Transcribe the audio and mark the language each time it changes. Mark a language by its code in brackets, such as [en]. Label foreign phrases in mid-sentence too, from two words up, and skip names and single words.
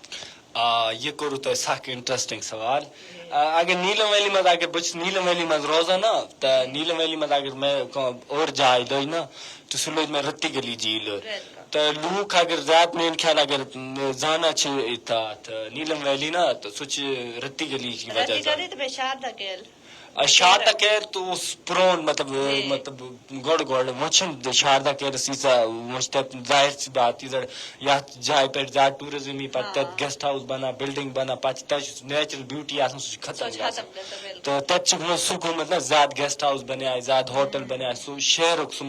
[ks] یہ کوٚروٕ تۄہہِ سخ انٹرسٹنگ سوال اگر نیٖلم ویلی منٛز اگر بہٕ چھُس نیٖلم ویلی منٛز روزان نا تہٕ نیٖلم ویلی منٛز اگر مےٚ کانٛہہ اور جاے لٔج نا تہٕ سُہ لٔج مےٚ رٔتی گلی جیٖل تہٕ لوٗکھ اگر زیادٕ میٛانہِ خیال اگر زانان چھِ تتھ نیٖلم ویلی نا تہٕ سُہ چھِ رٔتی گلی کی وجہ شاردا کیر تو اوس پرون مطلب گۄڈٕ وۄنۍ چھِنہٕ شاردا کیرس ییٖژاہ وۄنۍ چھِ تتہِ [ur] ظٲہر سی بات [ks] ییٖژاہ یتھ جایہِ پٮ۪ٹھ زیادٕ ٹوٗرِزم یی پتہٕ تتہِ [en] guest house [ks] بنان بلڈنگ بنان پتہٕ چھِ تتہِ چھُ [en] natural beauty [ks] آسان سُہ چھُ ختم گژھان تہٕ تتہِ چھُ وۄنۍ سُہ گوٚمُت نا زیادٕ [en] guest house [ks] بنیٛاے زیادٕ ہوٹل بنیٛاے سُہ شہرُک سُہ